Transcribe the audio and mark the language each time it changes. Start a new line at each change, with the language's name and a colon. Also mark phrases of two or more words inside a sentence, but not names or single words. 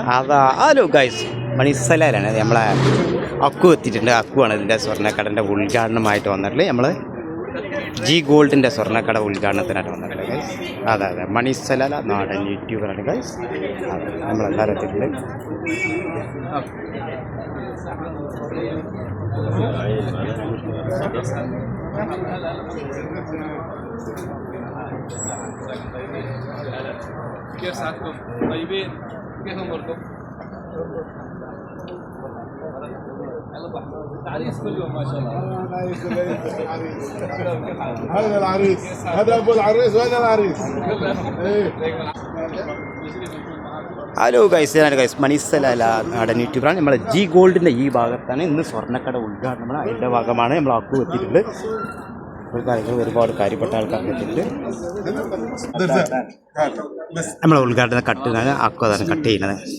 Malayalam: അതാ
English: hello guys,
Malayalam: മണിസലാണ് നമ്മളെ അക്കു എത്തിയിട്ടുണ്ട്. അക്കുവാണ് ഇതിൻ്റെ സ്വർണ്ണക്കടൻ്റെ ഉദ്ഘാടനമായിട്ട് വന്നിട്ടുള്ളത്. നമ്മൾ ജി ഗോൾഡിൻ്റെ സ്വർണ്ണക്കട ഉദ്ഘാടനത്തിനായിട്ട് വന്നിട്ടുള്ളത് ഗൈസ്. അതെ അതെ, മണിസല നാടൻ യൂട്യൂബറാണ് ഗൈസ്. അതെ, നമ്മളെല്ലാവരും എത്തിയിട്ടുണ്ട്.
Arabic: كيف ساعتكم؟ طيبين؟ كيف اموركم؟ العريس كل يوم ما شاء الله. هذا العريس، هذا ابو العريس وهذا العريس.
English: hello guys,
Malayalam: മണിസല നാടൻ യൂട്യൂബറാണ്. നമ്മൾ ജി ഗോൾഡിൻ്റെ ഈ ഭാഗത്താണ് ഇന്ന് സ്വർണ്ണക്കട ഉദ്ഘാടനം. അതിൻ്റെ ഭാഗമാണ് നമ്മൾ അക്കു എത്തിയിട്ടുണ്ട്. ഒരുപാട് കാര്യപ്പെട്ട ആൾക്കാർ എത്തിയിട്ടുണ്ട്. നമ്മളെ ഉദ്ഘാടന കട്ടിനാണ് അക്കു അതാണ് കട്ട് ചെയ്യുന്നത്.